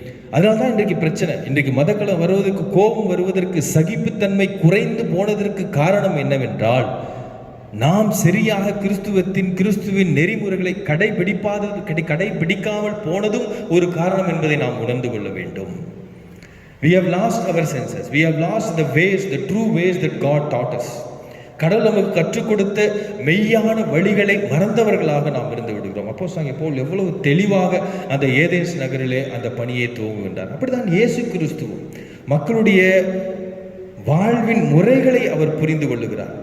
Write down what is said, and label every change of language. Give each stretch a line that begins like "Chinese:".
Tamil: அதனால்தான் இன்றைக்கு பிரச்சனை. இன்றைக்கு மதக்களம் வருவதற்கு, கோபம் வருவதற்கு, சகிப்புத்தன்மை குறைந்து போனதற்கு காரணம் என்னவென்றால், நாம் சரியாக கிறிஸ்துவின் நெறிமுறைகளை கடைபிடிக்காமல் போனதும் ஒரு காரணம் என்பதை நாம் உணர்ந்து கொள்ள வேண்டும்.
English: We have lost our senses. We have lost the ways, the true ways that God taught us.
Tamil: கடவுள் நமக்கு கற்றுக் கொடுத்த மெய்யான வழிகளை மறந்தவர்களாக நாம் இருந்து விடுகிறோம். அப்போஸ்தலனாகிய பவுல் எவ்வளவு தெளிவாக அந்த ஏதேன்ஸ் நகரிலே அந்த பணியை துவங்குகின்றார். அப்படிதான் இயேசு கிறிஸ்துவும் மக்களுடைய வாழ்வின் முறைகளை அவர் புரிந்து கொள்ளுகிறார்.